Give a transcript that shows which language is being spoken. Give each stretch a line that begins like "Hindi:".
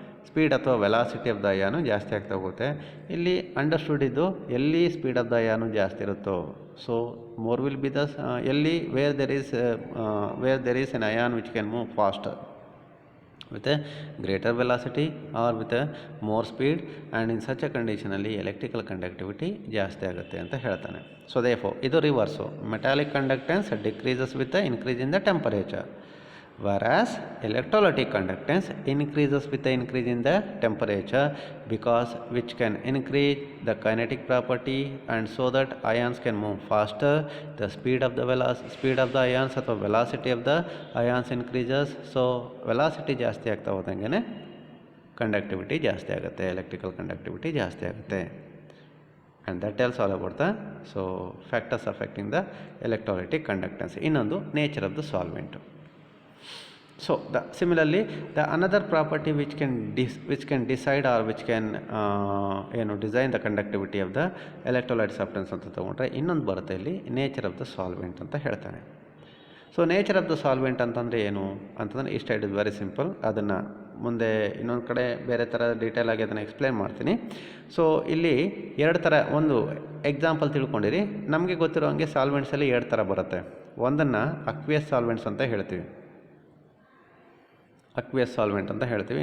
English: speed ಅಥವಾ velocity of the ion
Kannada: ಜಾಸ್ತಿ ಆಗ್ತಾ ಹೋಗುತ್ತೆ.
English: ಇಲ್ಲಿ ಅಂಡರ್ಸ್ಟುಡ್ ಇದ್ದು ಎಲ್ಲಿ ಸ್ಪೀಡ್ ಆಫ್ ದ ಅಯಾನು ಜಾಸ್ತಿ ಇರುತ್ತೋ, so more will be the ಎಲ್ಲಿ where there is an ion which can move faster with a greater velocity or with a more speed, and in such a condition ಅಲ್ಲಿ electrical conductivity ಜಾಸ್ತಿ ಆಗುತ್ತೆ ಅಂತ ಹೇಳ್ತಾನೆ. So therefore ಇದು reverse, metallic conductance decreases with the increase in the temperature, whereas electrolytic conductance increases with the increase in the temperature, because which can increase the kinetic property, and so that ions can move faster. The speed of the ions
Kannada: ಅಥವಾ
English: velocity of the ions increases.
Kannada: So velocity ಜಾಸ್ತಿ ಆಗ್ತಾ ಹೋದಂಗೆ conductivity ಜಾಸ್ತಿ ಆಗುತ್ತೆ, electrical conductivity ಜಾಸ್ತಿ ಆಗುತ್ತೆ.
English: and that tells all about the factors affecting the electrolytic conductance. ಇನ್ನೊಂದು nature of the solvent. So similarly the another property which can decide or which can design the conductivity of the electrolyte substance
Kannada: ಅಂತ ತಗೊಂಡ್ರೆ ಇನ್ನೊಂದು ಬರುತ್ತೆ ಇಲ್ಲಿ nature of the solvent ಅಂತ ಹೇಳ್ತಾನೆ. So nature of the solvent ಅಂತಂದರೆ ಏನು ಅಂತಂದರೆ ಇಷ್ಟ,
English: It is very simple.
Kannada: ಅದನ್ನು ಮುಂದೆ ಇನ್ನೊಂದು ಕಡೆ ಬೇರೆ ಥರ ಡೀಟೇಲ್ ಆಗಿ ಅದನ್ನು ಎಕ್ಸ್ಪ್ಲೇನ್ ಮಾಡ್ತೀನಿ. ಸೊ ಇಲ್ಲಿ ಎರಡು ಥರ, ಒಂದು ಎಕ್ಸಾಂಪಲ್ ತಿಳ್ಕೊಂಡಿರಿ. ನಮಗೆ ಗೊತ್ತಿರೋ ಹಾಗೆ ಸಾಲ್ವೆಂಟ್ಸಲ್ಲಿ ಎರಡು ಥರ ಬರುತ್ತೆ. ಒಂದನ್ನು ಅಕ್ವಿಯಸ್ ಸಾಲ್ವೆಂಟ್ಸ್ ಅಂತ ಹೇಳ್ತೀವಿ, ಅಕ್ವಿಯಸ್ ಸಾಲ್ವೆಂಟ್ ಅಂತ ಹೇಳ್ತೀವಿ.